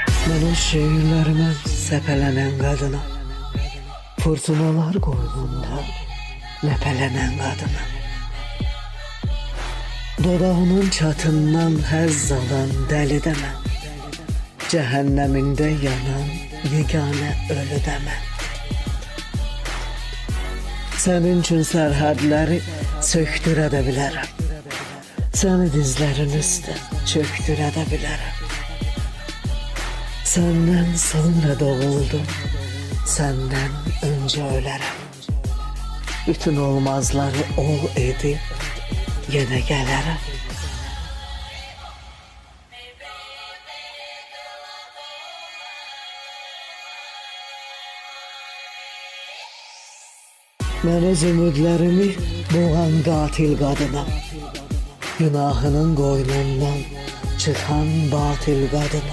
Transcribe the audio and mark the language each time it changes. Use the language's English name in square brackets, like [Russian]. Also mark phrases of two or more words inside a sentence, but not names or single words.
[Turkish] Benim şiirlerime sepelenen kadına, fırtınalar koynunda lepelenen kadına, [Azerbaijani] dodağının çatından həzz alan dəli demə, cəhənnəmində yanan yeganə ölü demə. Sənin üçün sərhədləri söktürə də bilərəm, səni dizlərin üstə çöktürə də bilərəm. [Turkish] Senden sonra doğuldum, senden önce ölerim. Bütün olmazları ol edip yine gelirim. Ben öz ümidlerimi boğan katil kadına, günahının koynundan çıkan batil kadına.